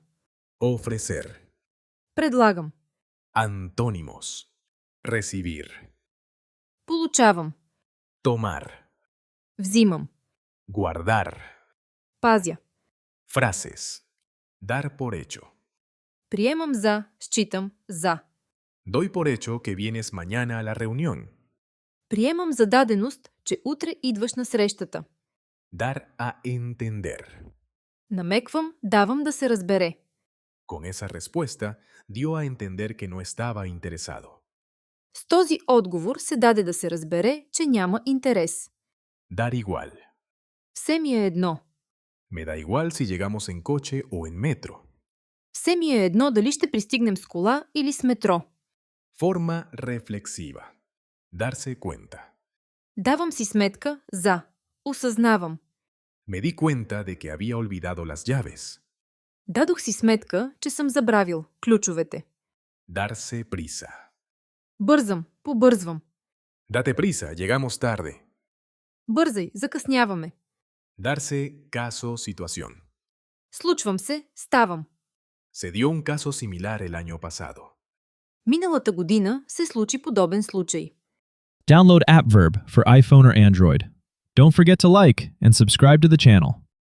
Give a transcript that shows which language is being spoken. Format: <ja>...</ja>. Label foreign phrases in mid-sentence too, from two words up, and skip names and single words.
<es>Ofrecer.</es> <bg>Предлагам.</bg> <es>Antónimos. Recibir.</es> <bg>Получавам.</bg> <es>Tomar.</es> <bg>Взимам.</bg> <es>Guardar.</es> <bg>Пазя.</bg> <es>Frases. Dar por hecho.</es> <bg>Приемам за, считам за.</bg> <es>Doy por hecho que vienes mañana a la reunión.</es> <bg>Приемам за даденост, че утре идваш на срещата.</bg> <es>Dar a entender.</es> <bg>Намеквам, давам да се разбере.</bg> <es>Con esa respuesta, dio a entender que no estaba interesado.</es> <bg>С този отговор се даде да се разбере, че няма интерес.</bg> <es>Dar igual.</es> <bg>Все ми е едно.</bg> <es>Me da igual si llegamos en coche o en metro.</es> <bg>Все ми е едно дали ще пристигнем с кола или с метро.</bg> <es>Forma reflexiva. Darse cuenta.</es> <bg>Давам си сметка за. Осъзнавам.</bg> <es>Me di cuenta de que había olvidado las llaves.</es> <bg>Дадох си сметка, че съм забравил ключовете.</bg> <es>Darse prisa.</es> <bg>Бързам, побързвам.</bg> <es>Date prisa, llegamos tarde.</es> <bg>Бързай, закъсняваме.</bg> <es>Darse caso situación.</es> <bg>Случвам се, ставам.</bg> <es>Se dio un caso similar el año pasado.</es> <bg>Миналата година се случи подобен случай.</bg> <en>Download AppVerb for iPhone or Android. Don't forget to like and subscribe to the channel.</en>